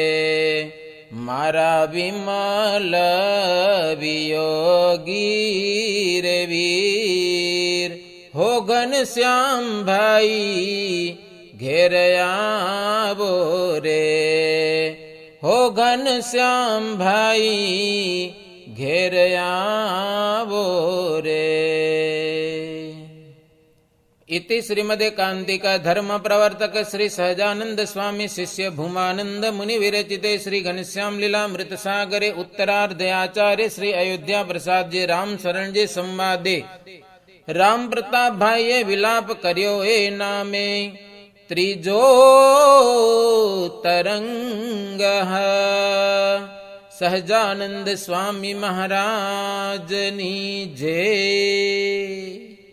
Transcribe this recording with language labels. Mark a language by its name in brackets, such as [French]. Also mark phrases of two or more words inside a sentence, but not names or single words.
[Gujarati] મારા વિમલ વિયોગી રે વીર. હો ઘનશ્યામભાઈ ઘેર આવો રે. હો ઘનશ્યામભાઈ ઘેર આવો રે. [Sanskrit] इति श्रीमदेकान्तिका धर्म प्रवर्तक श्री सहजानंद स्वामी शिष्य भूमानंद मुनि विरचिते श्री घनश्याम लीलामृत सागरे उत्तरार्धे आचार्य श्री अयोध्या प्रसाद जी राम शरण जी संवादे [Gujarati] રામ પ્રતાપભાઈએ વિલાપ કર્યો એ નામે ત્રીજો તરંગ. સહજાનંદ સ્વામી મહારાજની જય.